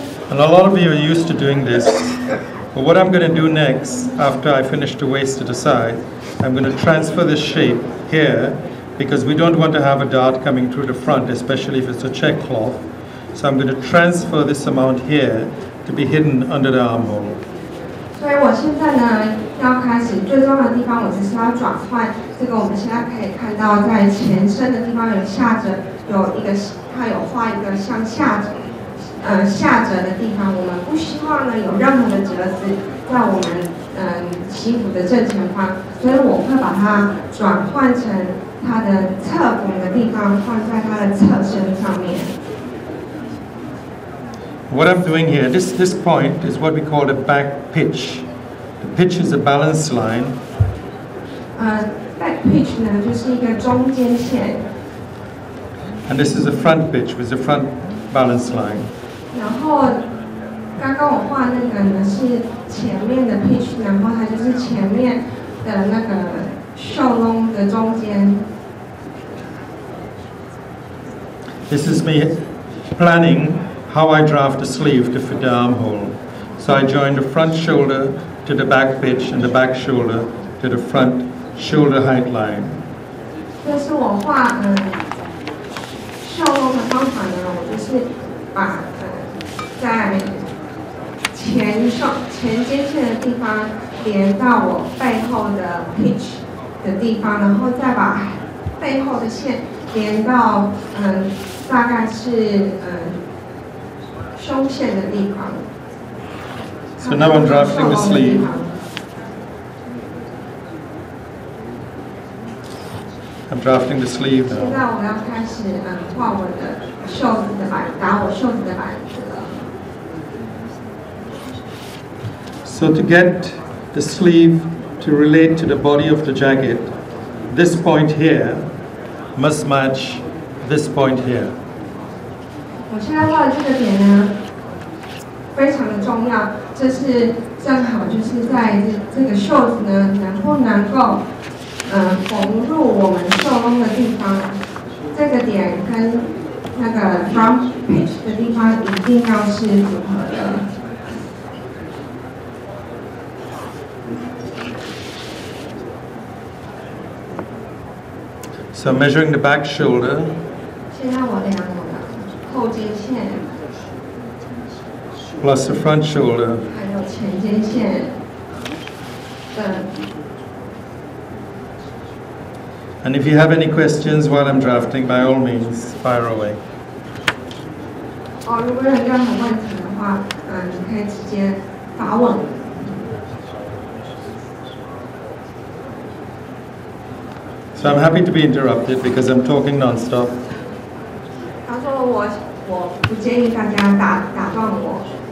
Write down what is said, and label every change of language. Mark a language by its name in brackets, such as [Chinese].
[English] And a lot of you are used to doing this. But what I'm going to do next, after I finish the waist to the side, I'm going to transfer the shape here, because we don't want to have a dart coming through the front, especially if it's a check cloth. So I'm going to transfer this amount here to be hidden under the armhole. [Chinese] 所以我现在呢要开始最重要的地方，我只是要转换这个。我们现在可以看到，在前身的地方有下折，它有画一个像下折的地方。我们不希望呢有任何的折子在我们西服的正前方，所以我会把它转换成它的侧拱的地方，放在它的侧身上面。 [English] What I'm doing here, this point is what we call the back pitch. The pitch is a balance line. [Chinese] Back pitch 呢就是一个中间线。 [English] And this is the front pitch with the front balance line. [Chinese] 然后刚刚我画那个呢是前面的 pitch， 然后它就是前面的那个袖笼的中间。 [English] This is me planning how I draft the sleeve to fit the armhole. So I join the front shoulder to the back pitch and the back shoulder to the front shoulder height line. [Chinese] 这是我画袖笼的方法呢，我就是把在前肩线的地方连到我背后的 pitch 的地方，然后再把背后的线连到大概是胸线的地方。 [English] So now I'm drafting the sleeve. I'm drafting the sleeve [Chinese] 现在 [English] now. [Chinese] 我要开始画我的袖子的打我袖子的板子了。 [English] So to get the sleeve to relate to the body of the jacket, this point here must match this point here. [Chinese] 我现在画的这个点呢，非常的重要，这是正好就是在这个袖子呢，能不能够缝入我们袖窿的地方，这个点跟那个 front pitch 的地方一定要是符合的。 [English] So measuring the back shoulder. [Chinese] 现在我量我的后肩线 [English] plus the front shoulder. [Chinese] 还有前肩线的。 [English] And if you have any questions while I'm drafting, by all means, fire away. [Chinese] 如果有任何问题的话，你可以直接发问。 [English] So I'm happy to be interrupted because I'm talking non-stop. [Chinese] 他说我不建议大家打断我。